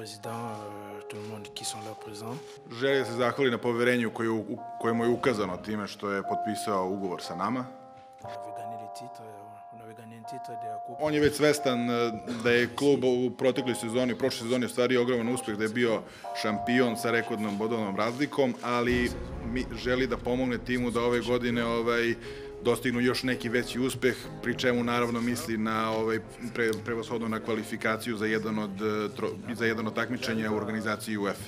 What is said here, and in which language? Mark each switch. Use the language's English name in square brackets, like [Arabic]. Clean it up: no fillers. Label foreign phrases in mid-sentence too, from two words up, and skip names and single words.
[French] président, tout le monde qui sont là présents. [Serbian] Želi da se zahvali na poverenju koje mu je ukazano time što je potpisao ugovor sa nama. On je već svestan da je klub u protekloj sezoni, u prošloj sezoni ostvario ogroman uspeh, da je bio šampion sa rekordnom bodovnom razlikom, ali želi da pomogne timu da ove godine dostignu još neki veći uspeh, pri čemu naravno misli na prevashodno na kvalifikaciju za jedan od takmičenja u organizaciji UEFA.